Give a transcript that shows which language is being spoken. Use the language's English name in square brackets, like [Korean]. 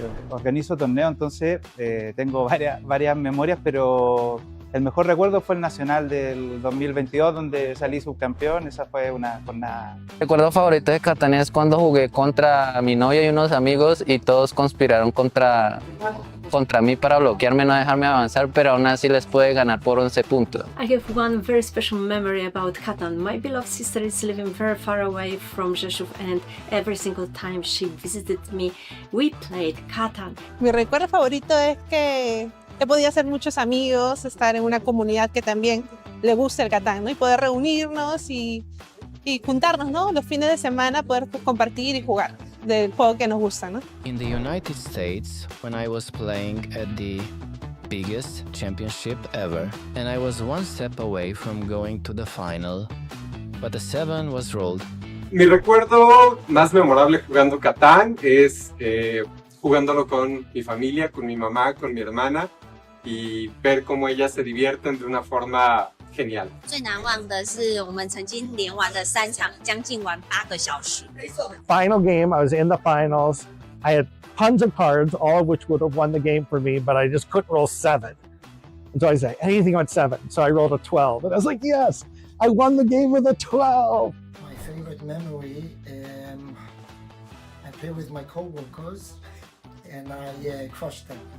[Spanish] Organizo torneo, entonces tengo varias memorias, pero el mejor recuerdo fue el nacional del 2022 donde salí subcampeón. Esa fue una jornada. El recuerdo favorito de Catan es cuando jugué contra mi novia y unos amigos y todos conspiraron contra mí para bloquearme, no dejarme avanzar, pero aún así les pude ganar por 11 puntos. [English] I have one very special memory about Catan. My beloved sister is living very far away from Rzeszów, and every single time she visited me, we played Catan. [Spanish] Mi recuerdo favorito es que he podido hacer muchos amigos, estar en una comunidad que también le gusta el Catan, ¿no? Y poder reunirnos y juntarnos, ¿no? Los fines de semana, poder compartir y jugar del juego que nos gusta, ¿no? [English] In the United States, when I was playing at the biggest championship ever, and I was one step away from going to the final, but the 7 was rolled. [Spanish] Mi recuerdo más memorable jugando Catán es jugándolo con mi familia, con mi mamá, con mi hermana, y ver cómo ellas se divierten de una forma genial. [Chinese] 最难忘的是我们曾经连玩了3场，将近玩8个小时。 [English] Final game, I was in the finals. I had tons of cards, all of which would have won the game for me, but I just couldn't roll 7. And so I said, anything on 7. So I rolled a 12. And I was like, yes, I won the game with a 12. My favorite memory, I play with my co-workers and I crushed them.